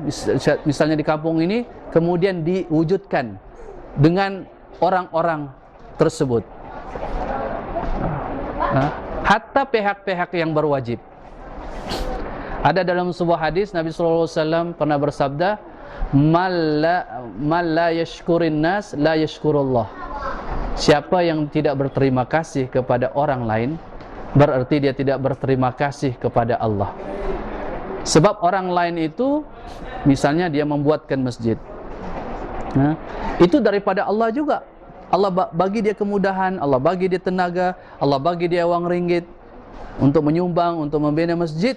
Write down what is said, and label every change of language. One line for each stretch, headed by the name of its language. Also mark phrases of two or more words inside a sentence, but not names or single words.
Malay: Misalnya di kampung ini kemudian diwujudkan dengan orang-orang tersebut. Hatta pihak-pihak yang berwajib. Ada dalam sebuah hadis Nabi SAW pernah bersabda,
Arabic: "من لا يشكر الناس لا يشكر الله."
Malay: Siapa yang tidak berterima kasih kepada orang lain, berarti dia tidak berterima kasih kepada Allah. Sebab orang lain itu, misalnya dia membuatkan masjid, itu daripada Allah juga. Allah bagi dia kemudahan, Allah bagi dia tenaga, Allah bagi dia wang ringgit untuk menyumbang, untuk membina masjid.